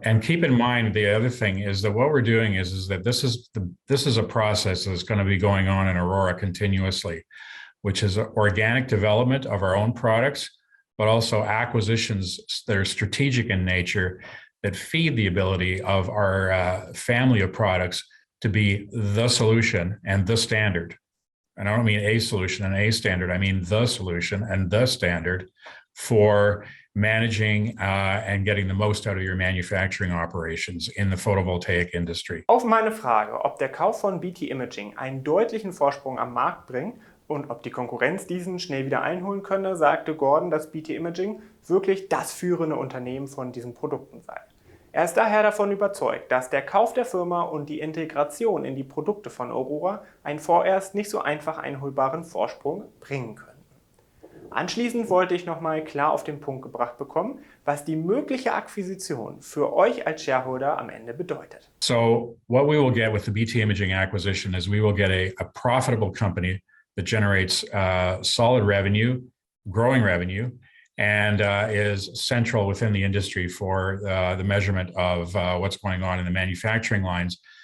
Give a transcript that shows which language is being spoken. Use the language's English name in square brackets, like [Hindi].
[English] And keep in mind, the other thing is that what we're doing is that this is a process that's going to be going on in Aurora continuously, which is organic development of our own products, but also acquisitions that are strategic in nature that feed the ability of our family of products to be the solution and the standard. And I don't mean a solution and a standard, I mean the solution and the standard for managing and getting the most out of your manufacturing operations in the photovoltaic industry. [German] Auf meine Frage, ob der Kauf von BT Imaging einen deutlichen Vorsprung am Markt bringt und ob die Konkurrenz diesen schnell wieder einholen könne, sagte Gordon, dass BT Imaging wirklich das führende Unternehmen von diesen Produkten sei. Er ist daher davon überzeugt, dass der Kauf der Firma und die Integration in die Produkte von Aurora einen vorerst nicht so einfach einholbaren Vorsprung bringen könnten. Anschließend wollte ich nochmal klar auf den Punkt gebracht bekommen, was die mögliche Akquisition für euch als Shareholder am Ende bedeutet. [English] So what we will get with the BT Imaging acquisition is we will get a profitable company that generates solid revenue, growing revenue, and is central within the industry for the measurement of what's going on in the manufacturing lines.